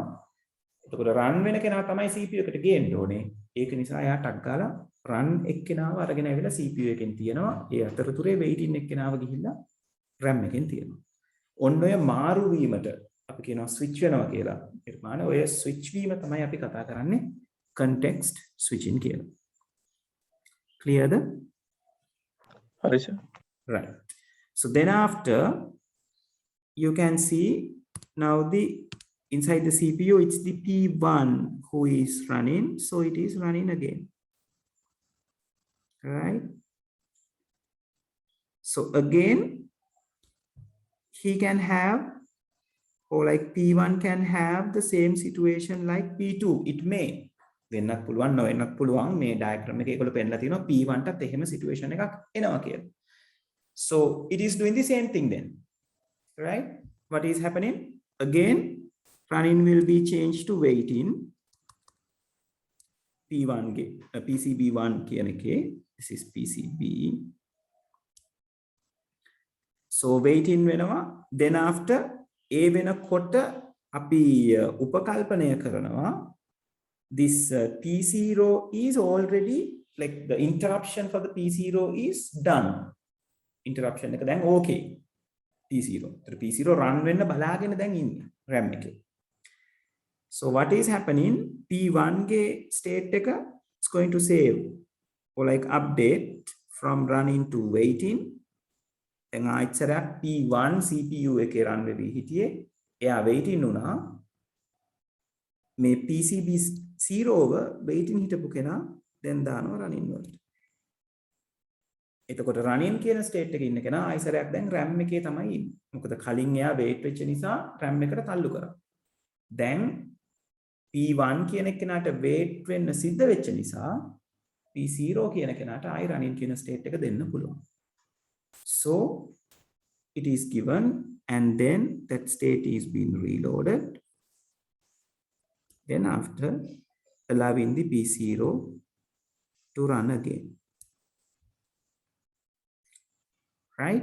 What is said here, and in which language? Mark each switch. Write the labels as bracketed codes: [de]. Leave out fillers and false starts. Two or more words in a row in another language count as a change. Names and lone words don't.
[si] එතකොට run වෙන කෙනා තමයි CPU එකට ගේන්න ඕනේ. ඒක නිසා එයා ටක් ගාලා run එක්කෙනාව අරගෙන ඇවිල්ලා CPU එකෙන් තියනවා. ඒ අතරතුරේ waiting එක්කෙනාව ගිහිල්ලා RAM එකෙන් තියනවා. ඔන්න ඔය මාරු වීමට අපි කියනවා switch වෙනවා කියලා. නිර්මාණ ඔය switch වීම තමයි අපි කතා කරන්නේ [en] context switching [si] කියලා. [en] Clear? [si] Hari sir. [en] Right. So then after you can see now the inside the CPU it's the P1 who is running, so it is running again. Right? So again he can have, or like P1 can have the same situation like P2. It may [si] වෙන්නත් පුළුවන් නොවෙන්නත් පුළුවන්. මේ diagram එකේ ඒගොල්ලෝ පෙන්නලා තියෙනවා P1 ටත් එහෙම situation එකක් එනවා කියලා. [en] So it is doing the same thing then, right? What is happening? Again, running will be changed to waiting. [si] P1 PCB1 කියන එකේ, [en] this is PCB. [si] So waiting වෙනවා. [en] Then after [si] A වෙනකොට අපි උපකල්පනය කරනවා [en] this P0 is already, like the interruption for the P0 is done. [si] Interruption එක දැන් okay. P0. ඒතර P0 run වෙන්න බලාගෙන දැන් ඉන්නේ RAM එකේ. [en] So what is happening? P1 ගේ state එක is going to save or like update from running to waiting. [si] දැන් ආයිතරක් P1 CPU එකේ run වෙවි හිටියේ. එයා waiting වුණා. මේ PCB 0ව waiting හිටපු කෙනා දැන් දානවා running වලට. එතකොට running කියන state එකේ ඉන්න කෙනා ආයිසරයක් දැන් RAM එකේ තමයි ඉන්නේ. මොකද කලින් එයා wait වෙච්ච නිසා RAM එකට තල්ලු කරා. දැන් P1 කියන කෙනාට wait වෙන්න සිද්ධ වෙච්ච නිසා P0 කියන කෙනාට ආයි running කියන state එක දෙන්න පුළුවන්. [en] So it is given and then that state is being reloaded. Then after allowing the P0 to run again. Right?